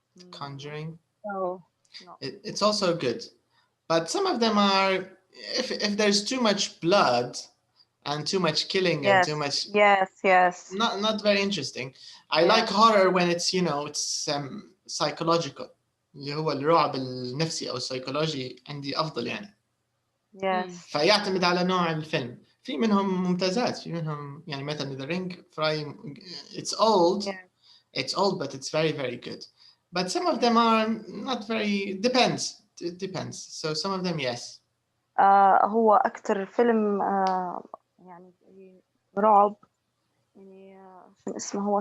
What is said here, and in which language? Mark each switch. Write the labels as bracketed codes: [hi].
[en] Conjuring. No. No. It's also good, but some of them are. If there's too much blood and too much killing and Yes. too much, Yes. not very interesting. I Yeah. like horror when it's it's psychological. [ar] اللي هو الرعب النفسي أو السيكولوجي عندي أفضل يعني. Yes. فيعتمد على نوع الفيلم. في منهم ممتازات، في منهم يعني مثلا The Ring [en] it's old. Yeah. It's old but it's very very good. But some of them are not very. Depends. It depends. So some of them yes. [ar] هو أكتر فيلم يعني رعب يعني شو اسمه هو